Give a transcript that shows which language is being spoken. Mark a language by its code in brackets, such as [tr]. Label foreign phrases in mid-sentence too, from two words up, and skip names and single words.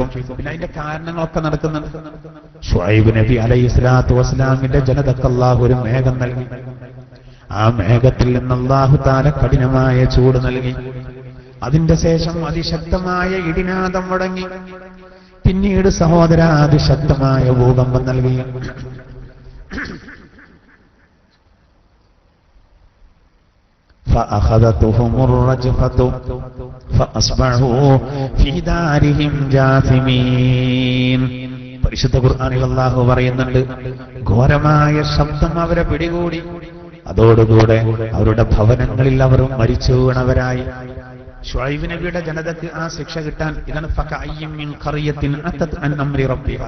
[ml] പിന്നെ അതിന്റെ കാരണങ്ങളൊക്കെ നടക്കുന്നുണ്ട്. ശുഐബ് നബി [ar] عليه الصلاة والسلام [ml] ജനതക്ക് അള്ളാഹു ഒരു മേഘം നൽകി. ആ മേഘത്തിൽ നിന്ന് [ar] الله تعالى [ml] കഠിനമായ ചൂട് നൽകി. അതിന്റെ ശേഷം അതിശക്തമായ ഇടിനാദം മുടങ്ങി. പിന്നീട് സഹോദര അതിശക്തമായ ഭൂകമ്പം നൽകി. [ar] فأخذتهم الرجفة فأصبحوا في دارهم جاثمين. [ml] പരിശുദ്ധ ഖുർആനിൽ അല്ലാഹു പറയുന്നുണ്ട്, ഘോരമായ ശബ്ദം അവരെ പിടികൂടി. അതോടുകൂടെ അവരുടെ ഭവനങ്ങളിൽ അവർ മരിച്ചു വീണവരായി. ശുഐബ് നബിയുടെ ജനതയ്ക്ക് ആ ശിക്ഷ കിട്ടാൻ ഇതാണ് [ar] فكأين من قرية عتت عن أمر ربها.